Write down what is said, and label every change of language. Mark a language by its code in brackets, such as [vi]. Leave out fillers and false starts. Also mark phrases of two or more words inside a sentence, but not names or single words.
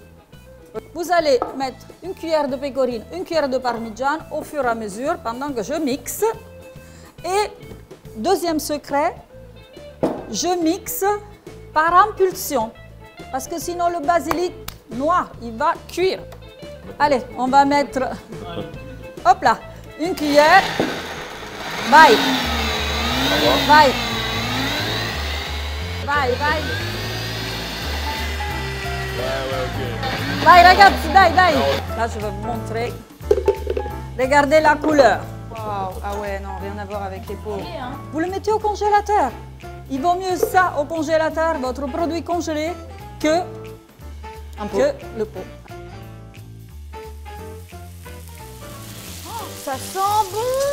[fr] Vous allez mettre une cuillère de pecorino, une cuillère de parmigiano au fur et à mesure pendant que je mixe. Et deuxième secret, je mixe par impulsion. Parce que sinon le basilic noir, il va cuire. Allez, on va mettre, hop là, une cuillère. [it] Vai. Vai. Vai, vai. Vai ragazzi, dai, dai. [fr] Là, je vais vous montrer. Regardez la couleur. Waouh, ah ouais, non, rien à voir avec les pots. Vous le mettez au congélateur. Il vaut mieux ça au congélateur, votre produit congelé, que le pot. Oh, ça sent bon.